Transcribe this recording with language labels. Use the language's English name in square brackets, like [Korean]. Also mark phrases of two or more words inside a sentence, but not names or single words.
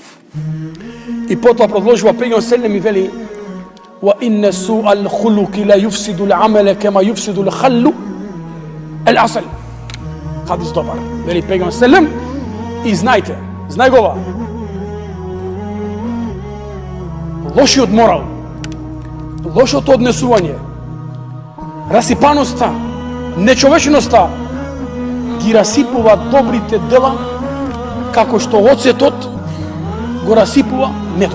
[Macedonian] I потоа продолжува пегамбер селем и вели: [Arabic] "وإن سوء الخلق ليفسد العمل كما يفسد الخل العسل." [Macedonian] Хадис добар. Вели пегамбер селем, и знајте, знај го ова. Лошиот морал, лошото однесување, расипаноста, нечовечноста ги расипува добрите дела, како што оцетот го расипува медот.